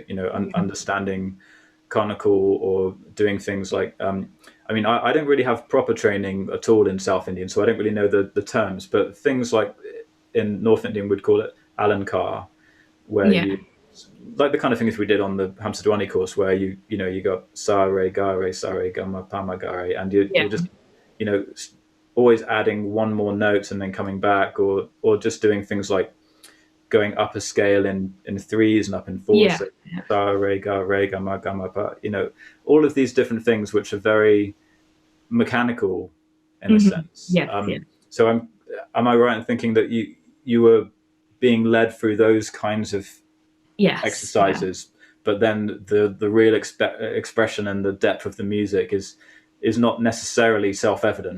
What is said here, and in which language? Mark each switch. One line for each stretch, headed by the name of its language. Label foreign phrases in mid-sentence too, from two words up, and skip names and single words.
English: You know, understanding conical or doing things like. I mean, I don't really have proper training at all in South Indian, so I don't really know the terms. But things like in North Indian, we'd call it alankar, where you, like the kind of things we did on the Hansadhwani course, where you got sa re ga re sa re ga ma pa ma ga re, and you're just always adding one more note and then coming back, or just doing things like going up a scale in threes and up in fours. So sa re ga ma pa. All of these different things which are very mechanical in a sense. So am I right in thinking that you were being led through those kinds of exercises, but then the real expression and the depth of the music is not necessarily self-evident?